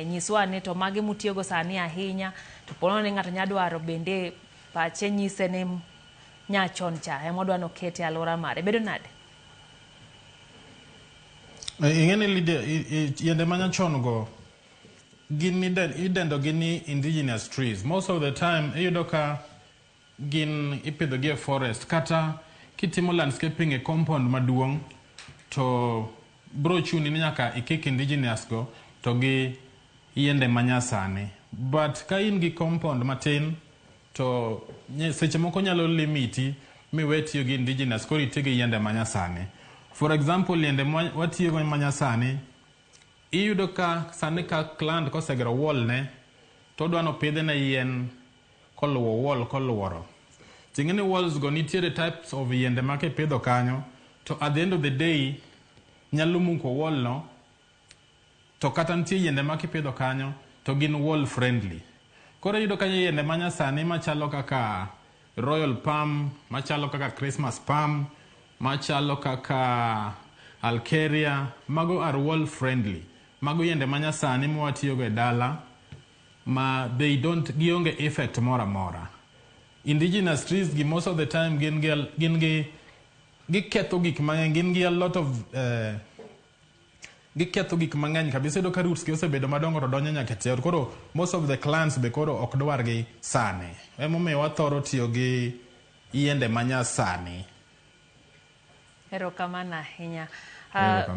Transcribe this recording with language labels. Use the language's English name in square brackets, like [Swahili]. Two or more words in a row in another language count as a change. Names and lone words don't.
[Luo (Kenya and Tanzania)] Nyiswa ni to magi mutiyo go sani ahinya, to pono ni ng'ato nyadwaro bende pache nyise ni nyachon cha emodwa no kete alwora mare. Bedo nade? Ing'eni Lydia, yiende manyachon go gin idendo gi ni [English] indigenous trees. Most of the time [Luo (Kenya and Tanzania)] iyudo ka gin ipidho gi e forest, kata kitimo landscaping e compound maduong' to bro chuni ni nyaka ikik indigenous go to gi yiende manyasani. But ka in gi compound matin, to seche moko nyalo limiti miwe tiyo gi indigenous, koro itiyo gi yiende manyasani. [English] For example, [Luo (Kenya and Tanzania)] yiende watiyo go manyasani, iyudo ka sani ka client kosegero wall ne, to odwano pidhe na yien koluwo wall koluoro. Ting'eni walls go nitiere types of yiende ma kipidho kanyo, to [English] at the end of the day, [Luo (Kenya and Tanzania)] nyalo muko wall no, to kata nitie yiende ma kipidho kanyo, to gin [English] wall friendly. [Luo (Kenya and Tanzania)] Koro iyudo ka yiende manyasani machalo kaka royal palm, machalo kaka Christmas palm, machalo kaka alkeria, mago [English] are wall friendly. [Luo (Kenya and Tanzania)] Mago yiende manyasani mwatiyo go e dala, ma [English] they don't [Luo (Kenya and Tanzania)] gionge effect mora mora. [English] Indigenous trees [Luo (Kenya and Tanzania)] gi [English] most of the time [Luo (Kenya and Tanzania)] giketho gik mang'eny, gin gi [English] a lot of [Luo (Kenya and Tanzania)] giketho gik mang'eny kabisa. Iyudo ka roots gi osebedo madongo to donjo nyaka e ot. Koro [English] most of the plants [Luo (Kenya and Tanzania)] be koro ok dwar gi sani. Emomiyo wathoro tiyo gi yiende manyasani. Erokamano ahinya.